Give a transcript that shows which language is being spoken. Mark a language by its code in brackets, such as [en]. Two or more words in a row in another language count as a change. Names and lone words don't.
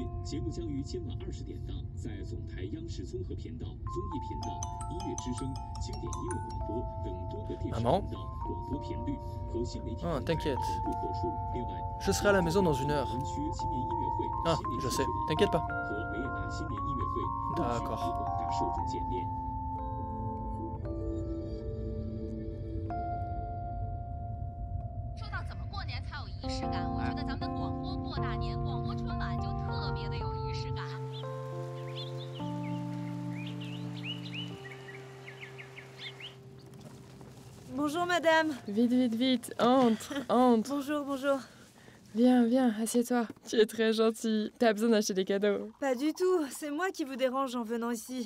[zh] 节目将于今晚20点档在总台央视综合频道、综艺频道、音乐之声、经典音乐广播等多个电视频道广播频率和新媒体平台同步播出。另外， [fr] Je serai à la maison dans une heure. [zh] 区新年音乐会、 [fr] Ah, je sais, t'inquiète pas. [zh] 和维也纳新年音乐会陆续与 [fr] D'accord. [zh] 广大受众见面。说到怎么过年才有仪式感，我觉得咱们的广播过大年、广播春晚就特别的有仪式感。 [fr] Bonjour madame. Vite, vite, vite, entre, entre. Bonjour, bonjour. Viens, viens, assieds-toi. Tu es très gentil. T'as besoin d'acheter des cadeaux. Pas du tout, c'est moi qui vous dérange en venant ici.